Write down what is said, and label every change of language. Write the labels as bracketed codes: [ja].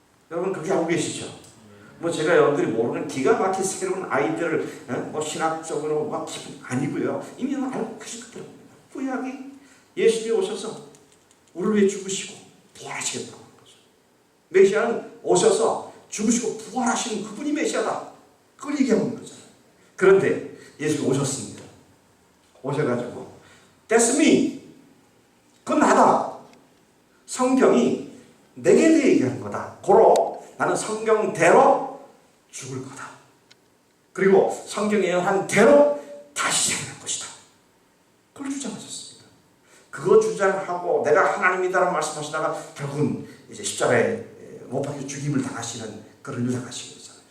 [ko] 여러분 그렇게 알고 계시죠? 뭐 제가 여러분들이 모르는 기가 막힌 새로운 아이디어를 뭐 신학적으로 막 기분 아니고요. 이미 알고 계실 거더라고요. 구약이 예수님이 오셔서 우리를 위해 죽으시고 부활하시겠다고 하는 거죠. 메시아는 오셔서 죽으시고 부활하시는 그분이 메시아다. 그걸 얘기하고 있는 거잖아요. 그런데 예수님이 오셨습니다. 오셔가지고 [en] That's me. [ko] 그건 나다. 성경이 내게 대해 얘기하는 거다. 고로 나는 성경대로 죽을 거다. 그리고 성경에 예언한 대로 다시 살아날 것이다. 그걸 주장하셨습니다. 그거 주장하고 내가 하나님이다라고 말씀하시다가 결국은 이제 십자가에 못 박혀 죽임을 당하시는 그런 일을 당하시게 되잖아요.